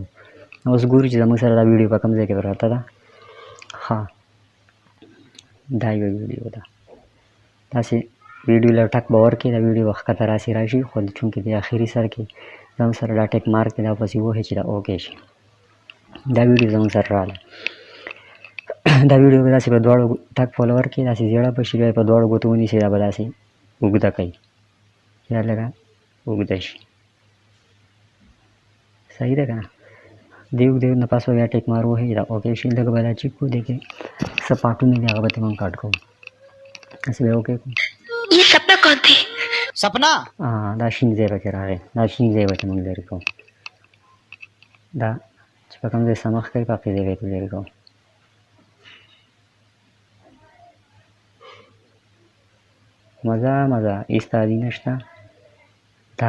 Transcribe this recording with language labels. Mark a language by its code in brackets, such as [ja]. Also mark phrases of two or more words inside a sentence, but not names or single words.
[ps] اوس ګورو چې زموږ سره دا ویډیو په کوم ځای کې پراته ده ښه دا یوه ویډیو ده داسې ویډیو له ټک به ورکړي دا ویډیو به ښکته راسې راشي خو چونکې د اخري سر کې زموږ سره دا [en] tick mark [ps] دی دا پسې ووهئ چې دا اوکې شي دا ویډیو زموږ سره راغله دا ویډیو به داسې په دواړو ټک فالو ورکړي داسې زیړه به شي بیا په دواړو ګوتو ونیسي دا به داسې اوږده کوي یا لږه اوږده شي صحیح ده که نه دیو نه پاس بیا ټیک مار ووهئ دا اوکې شي لږ به دا چیک کړو دې کې څه پاټونه دي هغه به ترې موږ کاټ کوو هسې به اوکې کړو [hi] ये सपना कौन थे? सपना [ps] دا شین ځای پکې راغی دا شین ځای به موږ لرې کوو دا چې په کوم ځای سمخ کوي په هغې ځای به یې لرې کوو مزه مزه هېڅ تادي نشته دا